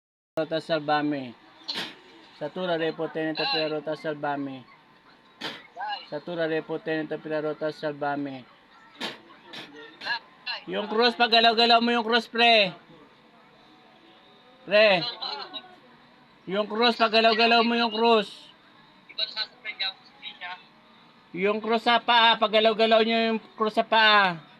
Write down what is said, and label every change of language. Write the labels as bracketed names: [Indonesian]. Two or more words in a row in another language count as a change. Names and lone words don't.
[Filipino] Rota salvame. Satura repo tenente rota salvame. Satura repo tenente rota salvame. Yung cross, pag galaw-galaw mo yung cross, pre. Pre. Yung cross, pag galaw-galaw mo yung cross. Yung cross sa paa, pag galaw-galaw nyo yung cross sa paa.